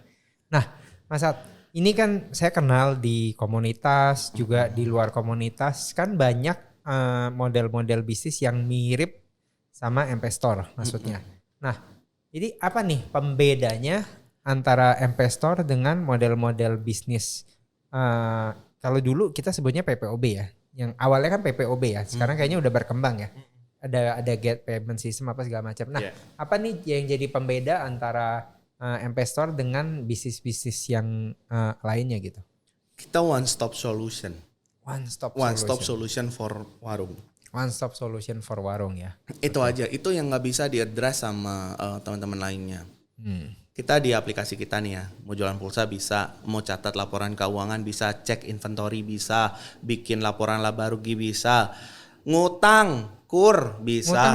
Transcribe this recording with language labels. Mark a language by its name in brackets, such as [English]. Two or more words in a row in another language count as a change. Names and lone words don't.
[Indonesian] Nah, Mas Sat, ini kan saya kenal di komunitas juga di luar komunitas kan banyak model-model bisnis yang mirip sama MP Store maksudnya. Nah, jadi apa nih pembedanya antara MP Store dengan model-model bisnis? Kalau dulu kita sebutnya PPOB ya. Yang awalnya kan PPOB ya, sekarang kayaknya udah berkembang ya. Ada [English] get payment system [Indonesian] apa segala macam. Nah, apa nih yang jadi pembeda antara MP Store dengan bisnis-bisnis yang lainnya gitu? Kita [English] one stop solution. One stop solution for warung. One stop solution for warung ya. [Indonesian] Itu aja, itu yang nggak bisa diadres sama teman-teman lainnya. Kita di aplikasi kita nih ya, mau jualan pulsa bisa, mau catat laporan keuangan bisa, cek inventory bisa, bikin laporan laba rugi bisa, ngutang kur bisa.